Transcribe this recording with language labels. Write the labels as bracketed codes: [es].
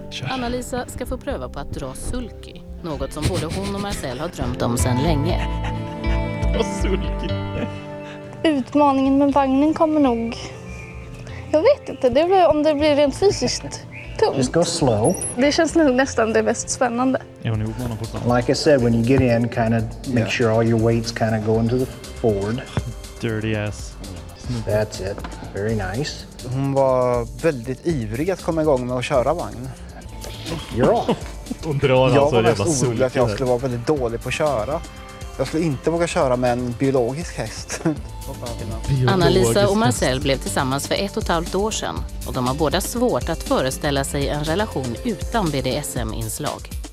[sv] Anna-Lisa ska få pröva på att dra sulky. Något som både hon och Marcel har drömt om sedan länge. Dra sulky. utmaningen med vagnen kommer nog... Jag vet inte, det blir, om det blir rent fysiskt tungt. [en] Just go slow. [sv] Det känns nog nästan det mest spännande. [en] Like I said, when you get in, kind of make sure all your weights kind of go into the forward. Dirty ass. That's it. Very nice. [sv] Hon var väldigt ivrig att komma igång med att köra vagn. Ja. Jag var mest orolig att jag skulle vara väldigt dålig på att köra. Jag skulle inte våga köra med en biologisk häst. Anna-Lisa och Marcel blev tillsammans för 1,5 år sedan. Och de har båda svårt att föreställa sig en relation utan BDSM-inslag.